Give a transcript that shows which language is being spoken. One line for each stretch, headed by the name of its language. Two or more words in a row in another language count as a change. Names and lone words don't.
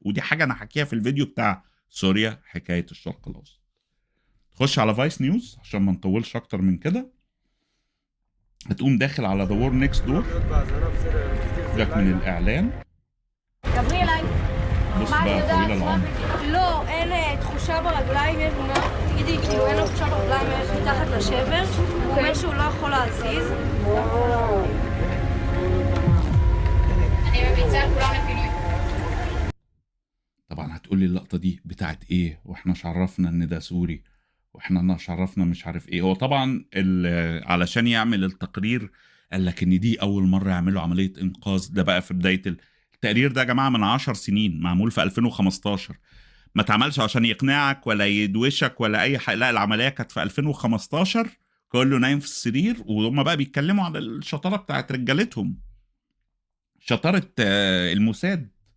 Arabic: ودي حاجه انا حكيها في الفيديو بتاع سوريا حكايه الشرق الاوسط. خش على فايس نيوز عشان ما نطولش اكتر من كده. هتقوم داخل على ذا وور نيكست دور، جاك من الاعلان. بص بقى طويل العمر.
Hebrew: לא, אין תחושה ברגליים, יש תמונה, תגידי, כאילו אין לו תחושה ברגליים, יש מתחת לשבר, הוא אומר שהוא לא יכול להזיז. אני מביצה כולם לפינוי.
Arabic: طبعا هتقولي اللقطة دي بتاعت ايه، واحنا شعرفنا ان ده سوري، واحنا شعرفنا مش عارف ايه. هو طبعا علشان يعمل التقرير قال لك ان دي اول مرة يعملوا عملية انقاذ. ده بقى في بداية التقرير ده يا جماعة من 10 سنين، معمول في 2015، ما اتعملش عشان يقنعك ولا يدوشك ولا اي حاجة، لا العملية كانت في 2015، كله نايم في السرير وهم بقى بيتكلموا على الشطارة بتاعت رجالتهم، شطارة الموساد.